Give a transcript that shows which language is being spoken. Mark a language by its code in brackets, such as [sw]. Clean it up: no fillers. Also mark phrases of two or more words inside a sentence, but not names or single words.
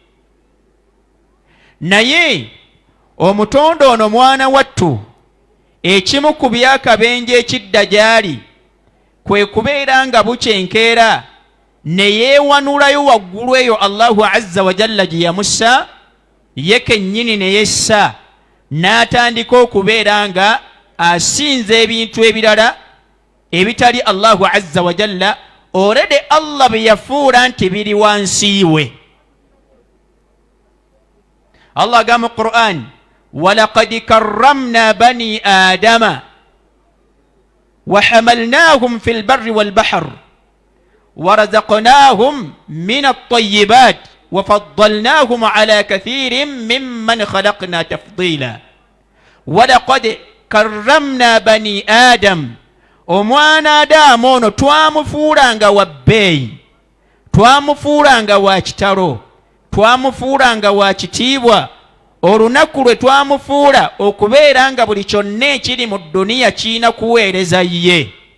[lg] naye omutonde ono mwana wattu ekimu ku byakabenje ekidda gy'ali kwe kubeera nga bukyenkeera ne yeewanulayo waggulu eyo [ar] الله عز وجل [lg] gye yamussa ye kennyini ne yessa n'atandika okubeera nga asinza ebintu ebirala ebitali [ar] الله عز وجل [lg] already Allah bye yafuula nti biri wansi we. Allah agamba mu Qur'an [ar] ولقد كرمنا بني آدم وحملناهم في البر وال البحر ورزقناهم من الطيبات وفضلناهم على كثير ممن خلقنا تفضيلا ولقد كرمنا بني آدم [lg] omwana Adamu ono twamufuulanga wa bbeeyi twamufuulanga wa kitalo twamufuulanga wa kitiibwa olunaku lwe twamufuula okubeera nga buli kyonna ekiri mu dduniya kiina kuweereza ye